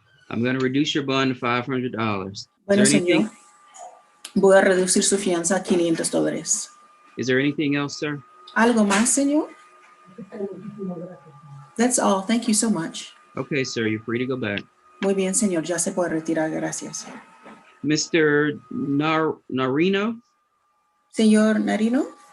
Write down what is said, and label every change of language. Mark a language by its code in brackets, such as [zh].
[en] I'm going to reduce your bond to $500. [es] Bueno, señor, voy a reducir su fianza a $500. [en] Is there anything else, sir? [es] ¿Algo más, señor? [en] That's all. Thank you so much. Okay, sir, you're free to go back. [es] Muy bien, señor. Ya se puede retirar. Gracias. [en] Mr. Narino? [es] Señor Narino?